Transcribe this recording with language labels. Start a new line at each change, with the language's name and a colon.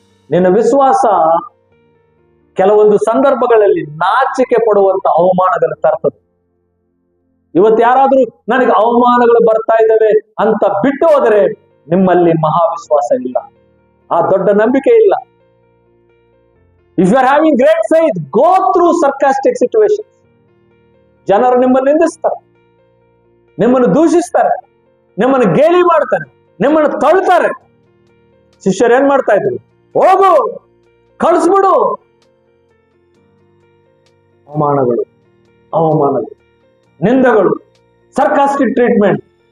Kannada: ನಿನ್ನ ವಿಶ್ವಾಸ ಕೆಲವೊಂದು ಸಂದರ್ಭಗಳಲ್ಲಿ ನಾಚಿಕೆ ಪಡುವಂತ ಅವಮಾನಗಳು ತರ್ತದೆ. ಇವತ್ತು ಯಾರಾದ್ರೂ ನನಗೆ ಅವಮಾನಗಳು ಬರ್ತಾ ಇದ್ದಾವೆ ಅಂತ ಬಿಟ್ಟು ಹೋದರೆ ನಿಮ್ಮಲ್ಲಿ ಮಹಾವಿಶ್ವಾಸ ಇಲ್ಲ, ಆ ದೊಡ್ಡ ನಂಬಿಕೆ ಇಲ್ಲ.
English: If you are having great faith, go through sarcastic situations.
Kannada: ಜನರು ನಿಮ್ಮನ್ನು ನಿಂದಿಸ್ತಾರೆ, ನಿಮ್ಮನ್ನು ದೂಷಿಸ್ತಾರೆ, ನಿಮ್ಮನ್ನು ಗೇಲಿ ಮಾಡ್ತಾರೆ, ನಿಮ್ಮನ್ನು ತಳ್ತಾರೆ. ಶಿಷ್ಯರು ಏನ್ ಮಾಡ್ತಾ ಇದ್ರು? ಹೋಗು, ಕಳಿಸ್ಬಿಡು. ಅವಮಾನಗಳು, ನಿಂದಗಳು,
English: Sarcastic treatment.